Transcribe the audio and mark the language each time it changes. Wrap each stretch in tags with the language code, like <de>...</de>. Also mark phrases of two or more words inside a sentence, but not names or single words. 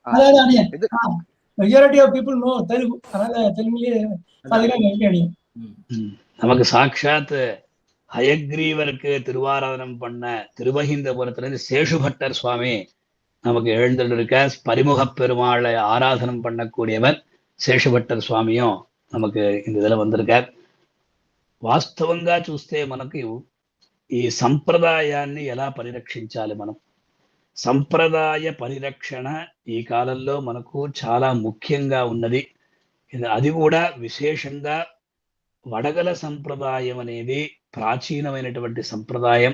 <ta>நமக்கு சாட்சாத் ஹயக்ரீவருக்கு திருவாராதனம் பண்ண திருவஹிந்தபுரத்திலிருந்து சேஷுபட்டர் சுவாமி நமக்கு எழுந்திருக்க, பரிமுக பெருமாளை ஆராதனம் பண்ணக்கூடியவர் சேஷபட்டர் ஸ்வாமியும் நமக்கு இந்த இதில் வந்திருக்கார்.</ta> <te>వాస్తవంగా చూస్తే మనకు ఈ సంప్రదాయాన్ని ఎలా పరిరక్షించాలి, మనం సంప్రదాయ పరిరక్షణ ఈ కాలంలో మనకు చాలా ముఖ్యంగా ఉన్నది. అది కూడా విశేషంగా వడగల సంప్రదాయం అనేది ప్రాచీనమైనటువంటి సంప్రదాయం.</te>